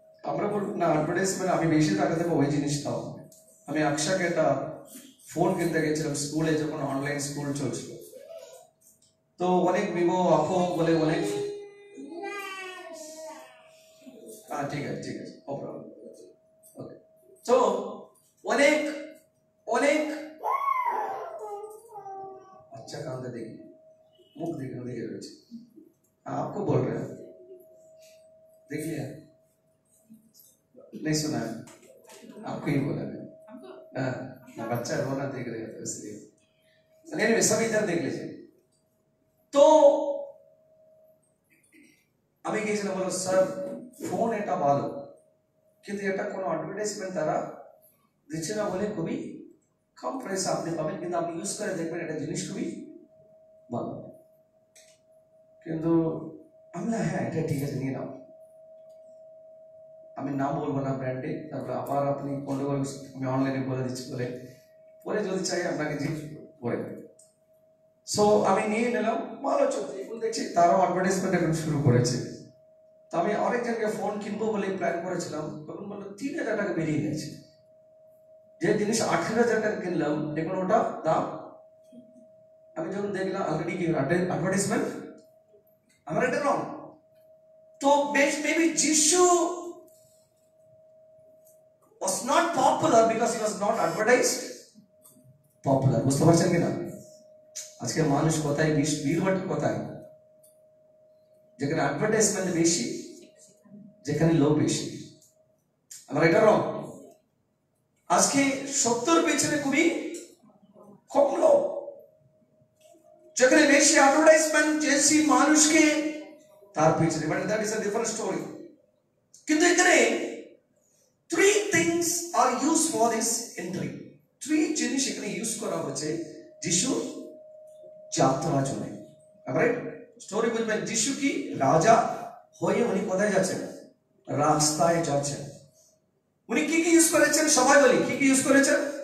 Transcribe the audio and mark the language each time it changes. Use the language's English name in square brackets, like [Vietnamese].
[Bangla] আমরা বলবো না অ্যাডভার্টাইজমেন্ট আমি বেশি টাকা দেবো ওই জিনিস দাও। আমি আকশাকে একটা ফোন কিনতে গেছিলাম স্কুলে, যখন অনলাইন স্কুল চলছিল, তো অনেক ভিভো, অপো বলে অনেক, হ্যাঁ ঠিক আছে ঠিক আছে, [English] No problem, okay. [Bangla] তো অনেক অনেক [Hindi] अच्छा काम तो देखिए, मुख देखने देखिए बच्चे, आपको बोल रहे हैं, देख लिया? नहीं सुना है? आपको ही बोला है? हाँ, बच्चा रोना देख रहे हैं इसलिए। anyway, सभी इधर देख लीजिए। [Bangla] तो আমি গিয়েছিলাম, বলো স্যার ফোন এটা ভালো, কিন্তু এটা কোনো অ্যাডভার্টাইজমেন্ট তারা দিচ্ছে না বলে খুবই কম প্রাইসে আপনি পাবেন, কিন্তু আপনি ইউজ করে দেখবেন এটা জিনিস খুবই ভালো। কিন্তু আমি না, হ্যাঁ এটা ঠিক আছে নিয়ে নাও, আমি নাম বলবো না ব্র্যান্ডে, তারপরে আবার আপনি গন্ডগোল, আমি অনলাইনে বলে দিচ্ছি বলে, পরে যদি চাই আপনাকে জিজ্ঞেস করে। সো আমি নিয়ে নিলাম, ভালো চলছে, এখন দেখছি তারাও অ্যাডভার্টাইজমেন্ট এখন শুরু করেছে। তো আমি অনেকজনকে ফোন কিনবো বলে প্ল্যান করেছিলাম, তখন বললো 3000 টাকা বেরিয়ে গেছে। যে জিনিস 18,000 টাকা কিনলাম, দেখুন ওটা দাম। আমি যখন দেখলাম অলরেডি কি অ্যাডভার্টাইজমেন্ট, আমার এটা রং। [English] তো মেবি যিশু was not popular because he was not advertised popular. [Bangla] বুঝতে পারছেন কিনা? আজকে মানুষ কোথায় ভিড় কোথায়? যেখানে অ্যাডভার্টাইজমেন্ট বেশি, যেখানে লোক বেশি। আমার এটা রং। আজকে সত্যর পেছনে খুবই কম লোক, যেখানে বেশি অ্যাডভার্টাইজমেন্ট বেশি মানুষকে তার পেছনে, [English] But that is a different story. [Bangla] কিন্তু এখানে [English] 3 things are used for this entry. [Bangla] 3 জিনিস এখানে ইউজ করা হচ্ছে যিশুর যাত্রার জন্য। রাইট? স্টোরি বুঝবেন, যিশু কি রাজা হয়ে উনি কোথায় যাচ্ছেন? রাস্তায় যাচ্ছেন। উনি কি কি ইউজ করেছেন সবাই বলি, কি কি ইউজ করেছেন?